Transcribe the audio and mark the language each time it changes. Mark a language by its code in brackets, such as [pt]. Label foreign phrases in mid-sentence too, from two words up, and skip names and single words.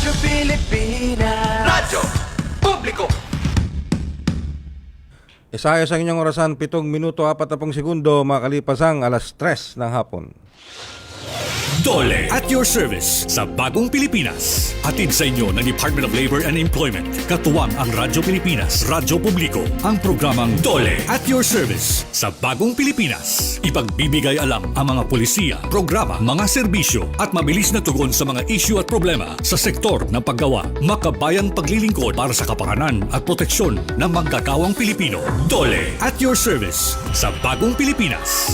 [tl] Radyo Pilipinas, Radyo Publiko. Isayos ang inyong orasan, 7 minuto 40 segundo, makalipas ang alas 3 ng hapon. Dole at your service sa bagong Pilipinas. Hatid sa inyo ng Department of Labor and Employment. Katuwang ang Radyo Pilipinas, Radyo Publiko. Ang programang Dole at your service sa bagong Pilipinas. Ipagbibigay alam ang mga polisiya, programa, mga serbisyo at mabilis na tugon sa mga issue at problema sa sektor ng paggawa. Makabayang paglilingkod para sa kapakanan at proteksyon ng manggagawang Pilipino. Dole at your service sa bagong Pilipinas.